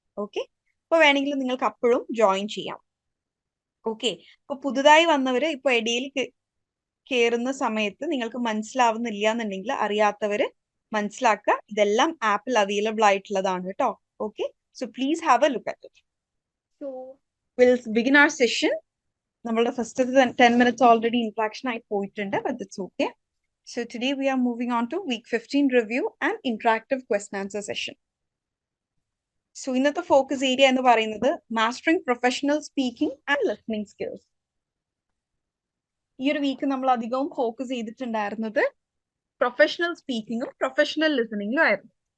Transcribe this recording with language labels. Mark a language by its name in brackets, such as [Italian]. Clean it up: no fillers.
[Malayalam] Okay, അപ്പൊ വേണമെങ്കിൽ നിങ്ങൾക്ക് അപ്പോഴും ജോയിൻ ചെയ്യാം. ഓക്കെ, അപ്പൊ പുതുതായി വന്നവര് ഇപ്പൊ ഇടയിൽ കയറുന്ന സമയത്ത് നിങ്ങൾക്ക് മനസ്സിലാവുന്നില്ല എന്നുണ്ടെങ്കിൽ അറിയാത്തവര് മനസ്സിലാക്കുക, ഇതെല്ലാം ആപ്പിൽ അവൈലബിൾ ആയിട്ടുള്ളതാണ് കേട്ടോ. Okay, [English] So please have a look at it. So will begin our session. നമ്മളുടെ first 10 minutes already interaction ആയി പോയിട്ടുണ്ട്, but it's okay. So today we are moving on to week 15 review and interactive question answer session. So ഇന്നത്തെ focus area [Malayalam] എന്ന് പറയുന്നത് [English] Mastering professional speaking and listening skills. [Malayalam] ഈ ഒരു week നമ്മൾ അധികവും focus ചെയ്തിട്ടുണ്ടായിരുന്നത് പ്രൊഫഷണൽ സ്പീക്കിങ്ങും പ്രൊഫഷണൽ ലിസണിംഗും ആയിരുന്നു.